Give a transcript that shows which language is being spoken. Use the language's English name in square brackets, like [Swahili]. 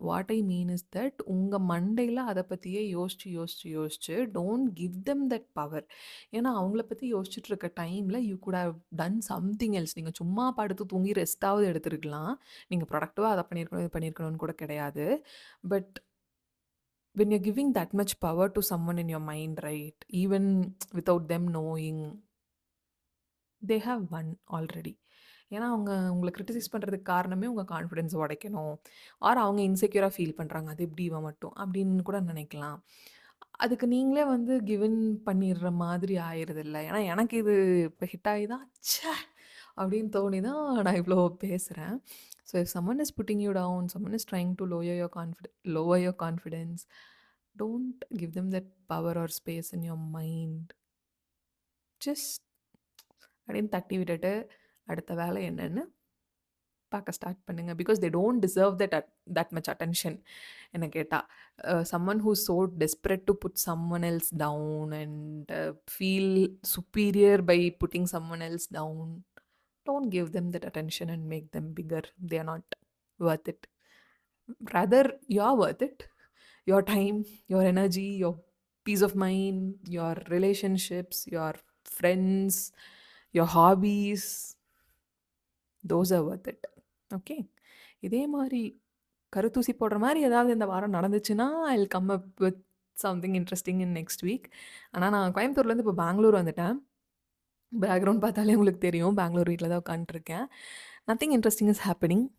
[English] what I mean is that [Tamil] உங்க மண்டையில அத பத்தியே யோசிச்சு, யோசிச்சு, [English] யோசிச்சு don't give them that power. [Tamil] ஏன்னா அவங்கள பத்தி யோசிச்சுட்டு இருக்க டைம்ல [English] You could have done something else. [Tamil] நீங்க சும்மா படுத்து தூங்கி ரெஸ்ட்டாவது எடுத்திருக்கலாம். நீங்க ப்ரொடக்டிவா அத பண்ணியிருக்கணும், இது பண்ணியிருக்கணும்னு கூட கிடையாது. [English] But when you're giving that much power to someone in your mind, right, even without them knowing, they have won already. [Tamil] ஏன்னா அவங்க உங்கள கிரிட்டிசைஸ் பண்றதுக்கு காரணமே உங்க கான்ஃபிடன்ஸ் உடைக்கணும். ஆர் அவங்க இன்செக்யூரா ஃபீல் பண்றாங்க. அது எப்படி இவன் மட்டும் அப்படின்னு கூட நினைக்கலாம். அதுக்கு நீங்களே வந்து கிவ் இன் பண்ணிடுற மாதிரி ஆயிருதுல்ல. ஏன்னா எனக்கு இது இப்ப ஹிட் ஆகி தான் ச்சே! அப்படின்னு தோணி தான் நான் இவ்வளோ பேசுறேன். [English] So if someone is putting you down, someone is trying to lower your confidence, don't give them that power or space in your mind. [Tamil] Just அப்படின்னு தட்டி விட்டுட்டு, அடுத்த வேலை என்னன்னு பார்க்க ஸ்டார்ட் பண்ணுங்க. [English] because they don't deserve that much attention [Tamil] என்ன கேட்டா. [English] Someone who is so desperate to put someone else down and feel superior by putting someone else down. Don't give them that attention and make them bigger. They are not worth it. Rather, you are worth it. Your time, your energy, your peace of mind, your relationships, your friends, your hobbies, those are worth it. Okay. [Tamil] இதே மாரி கருத்தூசி போடுற மாரி ஏதாவது இந்த வாரம் நடந்துச்சுன்னா, [English] I will come up with something interesting in next week. [Tamil] ஆனா நான் கோயம்புத்தூர்லேருந்து இப்போ பெங்களூர் வந்துட்டேன். பேக்ரவுண்ட் பார்த்தாலே உங்களுக்கு தெரியும். பெங்களூர் வீட்ல தான் உட்காந்துட்டுருக்கேன். [English] Nothing interesting is happening.